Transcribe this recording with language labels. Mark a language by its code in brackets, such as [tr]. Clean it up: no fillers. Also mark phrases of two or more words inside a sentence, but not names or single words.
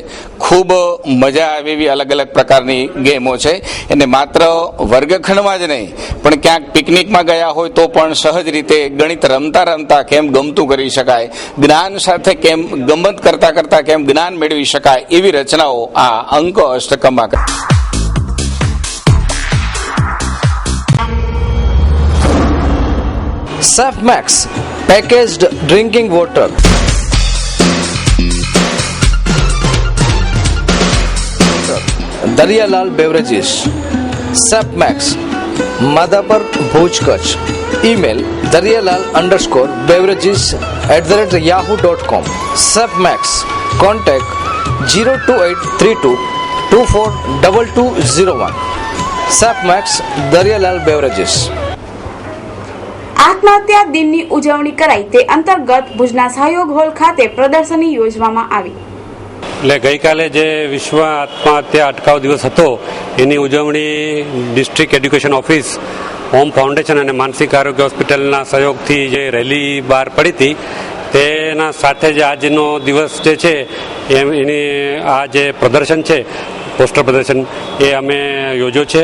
[gu] ખૂબ મજા આવે એવી અલગ અલગ પ્રકારની ગેમો છે. એને માત્ર વર્ગખંડમાં જ નહીં પણ ક્યાંક પિકનિકમાં ગયા હોય તો પણ સહજ રીતે ગણિત રમતા રમતા કેમ ગમતું કરી શકાય, જ્ઞાન સાથે કેમ ગમત કરતા કરતા કેમ જ્ઞાન મેળવી શકાય, એવી રચનાઓ આ અંક અષ્ટકમમાં. [en] Safmax packaged drinking water. Daryalal Beverages. Safmax Madhapur Bhuj Kutch. Email daryalal_beverages@yahoo.com. Safmax contact 02832 242201. Safmax Daryalal Beverages. [gu] આત્મહત્યા દિનની ઉજવણી કરાઈ તે અંતર્ગત ભુજના સહયોગ હોલ ખાતે પ્રદર્શની યોજવામાં આવી. એટલે ગઈકાલે જે વિશ્વ આત્મહત્યા અટકાવ દિવસ હતો એની ઉજવણી ડિસ્ટ્રિક્ટ એડ્યુકેશન ઓફિસ, હોમ ફાઉન્ડેશન અને માનસિક આરોગ્ય હોસ્પિટલના સહયોગથી જે રેલી બહાર પડી હતી તેના સાથે જ આજનો દિવસ જે છે એની આ જે પ્રદર્શન છે, પોસ્ટર પ્રદર્શન, એ અમે યોજ્યો છે.